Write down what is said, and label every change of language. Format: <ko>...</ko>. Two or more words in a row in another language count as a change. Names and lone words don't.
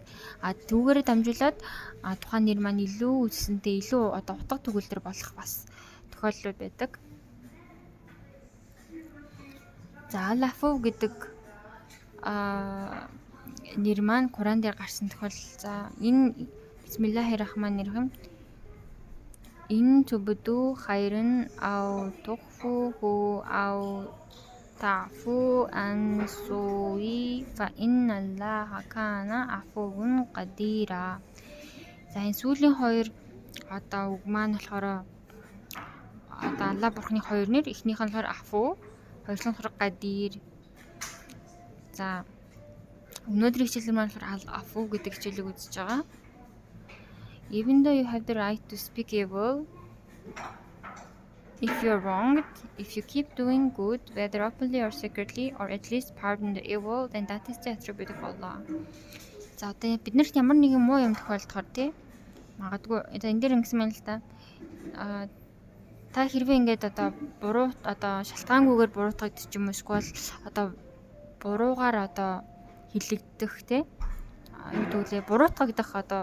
<mn>Түүгээрээ дамжуулаад тухайн нэр маань илүү үсэнтэй илүү одоо утга төгөлдөр болох бас тохиолдлууд байдаг. За Алафу гэдэг нэр маань Куран дээр гарсан тохиолдол. За энэ</mn> <ar>بسم الله الرحمن الرحيم إن تبدوا خيرا أو تخفوه أو تعفوا عن سوء فإن الله كان عفوا قديرا.</ar> <mn>За энэ сүүлийн хоёр одоо үг маань болохоор одоо Аллах бурхны хоёр нэр, эхнийх нь болохоор Афу, хоёрын болохоор Qadир. За өнөөдрийн хичээлээр маань болохоор Афу гэдэг хичээлийг үзэж байгаа.</mn> <en>Even though you have the right to speak evil, if you're wronged, if you keep doing good, whether openly or secretly, or at least pardon the evil, then that is the attribute of Allah.</en> <mn>За одоо биднэрт ямар нэгэн муу юм тохиолдохоор тий магадгүй энэ дээр ингэсэн байна л та. Та хэрвээ ингээд одоо буруу одоо шалтгаангүйгээр буруутгагдчих юм эсвэл одоо буруугаар одоо хилэгдэх те юу гэвэл буруутгагдах одоо</mn>